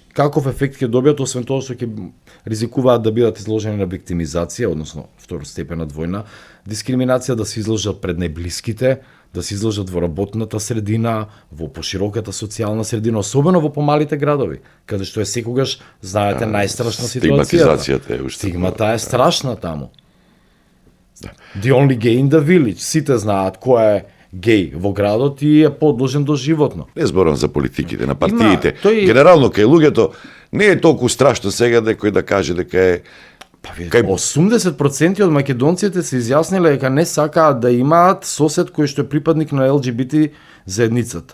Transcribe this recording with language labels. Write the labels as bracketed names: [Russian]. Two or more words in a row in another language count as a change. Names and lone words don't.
[Macedonian] Каков ефект ќе добијат, освен тоа што ќе ризикуваат да бидат изложени на виктимизација, односно второстепена двојна дискриминација, да се изложат пред најблиските, да се изложат во работната средина, во пошироката социјална средина, особено во помалите градови, каде што е секогаш, знаете, најстрашна ситуацијата. Стигматизацијата е уште. Стигмата е страшна таму. [English] The only gay in the village. [Macedonian] Сите знаат кој е геј во градот и е подложен до животно. Не зборам за политиките, на партиите. тој- Генерално кај луѓето не е толку страшно сега некој да каже дека е Па видите, 80% од македонците се изјасниле дека не сакаат да имаат сосед кој што е припадник на ЛГБТ заедницата.